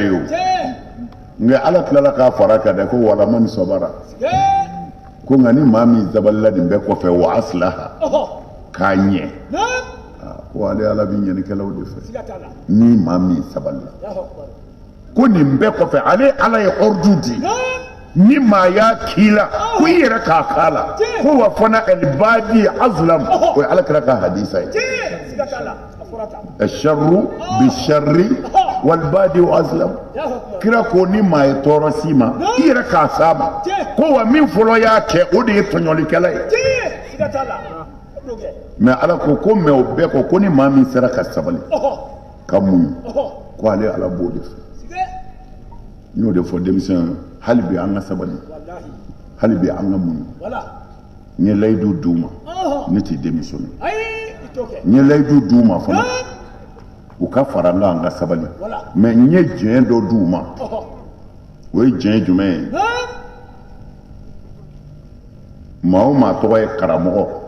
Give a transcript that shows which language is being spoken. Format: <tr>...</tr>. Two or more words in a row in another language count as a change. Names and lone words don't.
<bm>ye o nka ala tilala k'a fara kan dɛ ko</bm> <ar>ولمن صبر</ar> <bm>ko nka ni maa min sabalila nin bɛɛ kɔfɛ</bm> <ar>وأصلح</ar> <bm>k'a ɲɛ ko ale ala bɛ ɲɛnikɛlaw de fɛ ni maa min sabalila ko nin bɛɛ kɔfɛ ale ala ye ordre di ni maa y'a k'i la ko i yɛrɛ k'a k'a la ko wa fana</bm> <ar>البادئ أظلم</ar> <bm>o ye ala kira ka hadisa ye</bm> <ar>الشر بالشر والبادئ أظلم</ar> <bm>kira ko ni maa ye tɔɔrɔ s'i ma i yɛrɛ k'a s'a ma ko wa min fɔlɔ y'a kɛ o de ye tɔɲɔlikɛla ye mais ala ko ko mais o bɛɛ ko ko ni maa min sera ka sabali ka muɲu ko ale ala b'o de fɛ n y'o de fɔ denmisɛn hali bi an ka sabali hali bi an ka muɲu n ye layidu d'u ma ne tɛ démissionner n ye layidu d'u ma fana u ka fara n kan an ka sabali mais n ye jɛn dɔ d'u ma o ye jɛn jumɛn ye maa o maa tɔgɔ ye karamɔgɔ</bm>